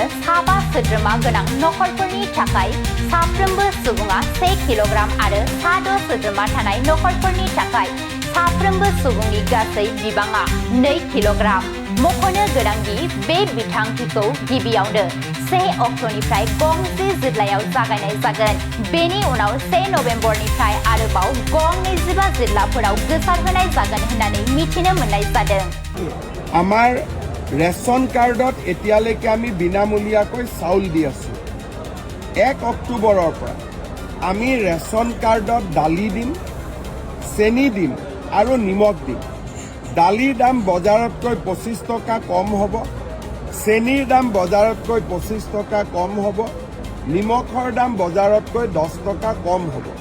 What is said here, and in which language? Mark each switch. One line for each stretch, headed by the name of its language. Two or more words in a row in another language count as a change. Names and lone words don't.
Bodo: साबा सोद्रोमा गोनां नखरफोरनि थाखाय साफ्रोमबो सुबुङा 1 किल'ग्राम आरो सा 6 सोद्रोमा थानाय नखरफोरनि थाखाय साफ्रोमबो सुबुंनि गासै बिबाङा 2 किल'ग्राम मख'नो गोनांदि बे बिथांखिखौ गिबियावनो 1 अक्ट'निफ्राय गं 10 जिल्लायाव जागायनाय जागोन बेनि उनाव 1 नभेम्बरनिफ्राय आरोबाव गं 25 जिल्लाफोराव गोसारहोनाय जागोन होननानै मिथिनो मोननाय जादों
Assamese: আমাৰ ৰেচন কাৰ্ডত এতিয়ালৈকে আমি বিনামূলীয়াকৈ চাউল দি আছো 1 অক্টোবৰৰ পৰা আমি ৰেচন কাৰ্ডত দালি দিম চেনি দিম আৰু নিমখ দিম দালিৰ দাম বজাৰতকৈ 25 টকা কম হ'ব চেনিৰ দাম বজাৰতকৈ 25 টকা কম হ'ব নিমখৰ দাম বজাৰতকৈ 10 টকা কম হ'ব